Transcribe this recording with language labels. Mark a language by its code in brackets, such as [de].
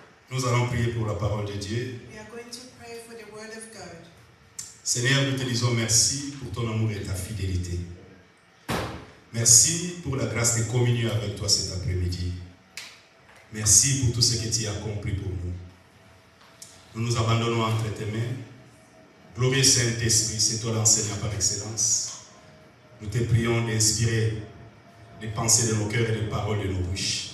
[fr] Nous allons prier pour la parole de Dieu. [en] We are going to pray for the word of God. [fr] Seigneur, nous te disons merci pour ton amour et ta fidélité. Merci pour la grâce de communier avec toi cet après-midi. Merci pour tout ce que tu as accompli pour nous. Nous nous abandonnons entre tes mains. Glorieux Saint-Esprit, c'est toi l'enseignant par excellence. Nous te prions d'inspirer les pensées de nos cœurs et les paroles de nos bouches.